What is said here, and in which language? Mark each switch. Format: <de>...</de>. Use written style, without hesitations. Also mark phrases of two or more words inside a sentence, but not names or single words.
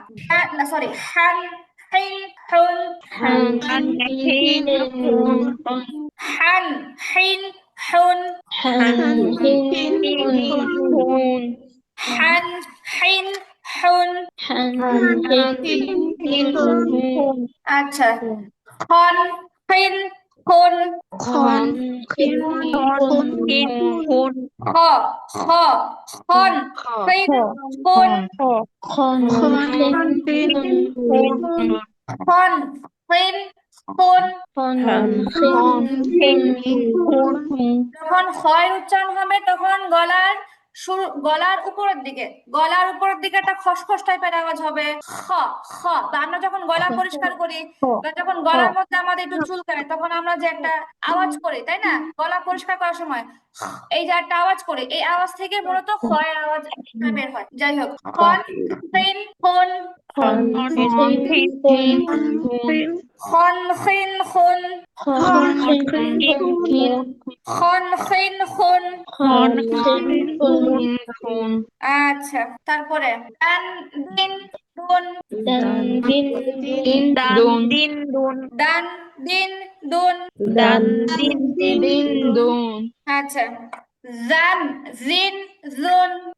<bn>না সরি, হান হিন হুন। হান হিন হুন। হান হিন হুন। আচ্ছা, খন হিন হুন। খ খ খন হিন হুন। খন হিন হুন। যখন খয়ের উচ্চারণ হবে তখন গলার উপরের দিকে, একটা খসখস টাইপের আওয়াজ হবে। খ খ বা আমরা যখন গলা পরিষ্কার করি বা যখন গলার মধ্যে আমাদের একটু চুলকায় তখন আমরা যে একটা আওয়াজ করি তাই না, গলা পরিষ্কার করার সময় এই যে একটা আওয়াজ করি, এই আওয়াজ থেকে মূলত খয়ের আওয়াজ বের হয়। যাই হোক, খন হিন হুন। খন হিন হুন। খন হিন হুন। আচ্ছা, তারপরে দান দিন দুন। দান দিন দুন। আচ্ছা, জান জিন জুন।</bn>